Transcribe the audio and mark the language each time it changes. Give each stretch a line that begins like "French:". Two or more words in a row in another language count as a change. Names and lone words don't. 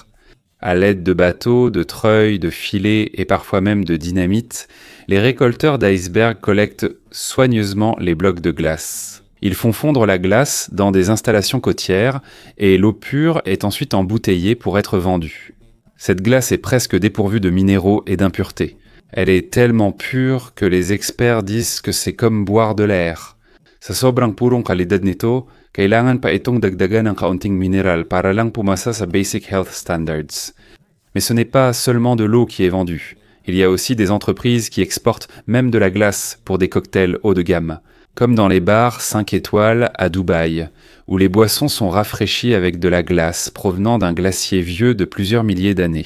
French: À l'aide de bateaux, de treuils, de filets et parfois même de dynamite, les récolteurs d'icebergs collectent soigneusement les blocs de glace. Ils font fondre la glace dans des installations côtières et l'eau pure est ensuite embouteillée pour être vendue. Cette glace est presque dépourvue de minéraux et d'impuretés. Elle est tellement pure que les experts disent que c'est comme boire de l'air.
Filipino: Sa sobrang purong kalidad nito, kailangan pa itong dagdagan ng kaunting mineral para lang pumasa sa
English: basic health standards.
French: Mais ce n'est pas seulement de l'eau qui est vendue. Il y a aussi des entreprises qui exportent même de la glace pour des cocktails haut de gamme, comme dans les bars 5 étoiles à Dubaï, où les boissons sont rafraîchies avec de la glace provenant d'un glacier vieux de plusieurs milliers d'années.